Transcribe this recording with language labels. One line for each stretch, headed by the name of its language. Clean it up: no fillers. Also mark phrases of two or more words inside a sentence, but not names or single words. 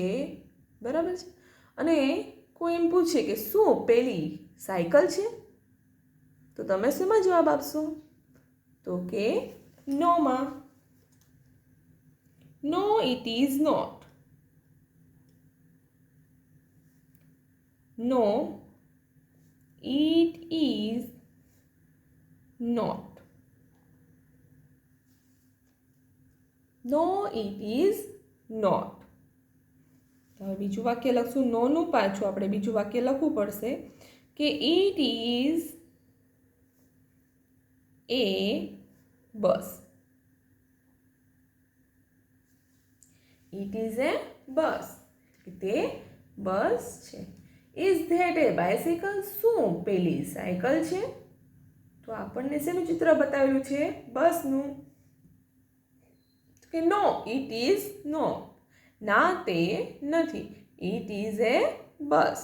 Gujarati: બરાબર છે? અને કોઈ એમ પૂછે કે શું પેલી સાયકલ છે? તો તમે શેમાં જવાબ આપશો? તો કે નોમાં.
English: No, it is not. No, it is not. No, it is not.
Gujarati: હવે બીજું વાક્ય લખશું. નોનું પાછું આપણે બીજું વાક્ય લખવું પડશે કે
English: it is a bus. It is a bus.
Gujarati: તે બસ છે.
English: Is that a bicycle?
Gujarati: શું પેલી સાયકલ છે? તો આપણને શેનું ચિત્ર બતાવેલું છે? બસનું.
English: કે No, it is no.
Gujarati: ના, તે નથી.
English: It is a bus.